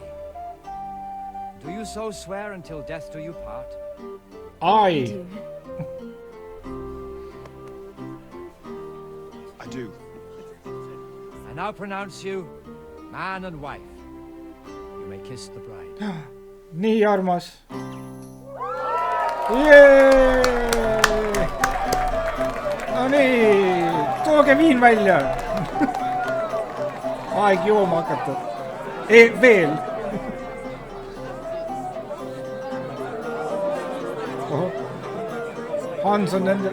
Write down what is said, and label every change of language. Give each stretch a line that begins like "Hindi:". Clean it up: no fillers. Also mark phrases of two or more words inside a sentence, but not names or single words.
English: Do you so swear until death do you part? Aye. I do. I now pronounce you man and wife. You may kiss the bride.
Estonian: Nii armas. Jee! No nii, tooge viin välja. Aeg jooma hakata. Veel. Hans on nende...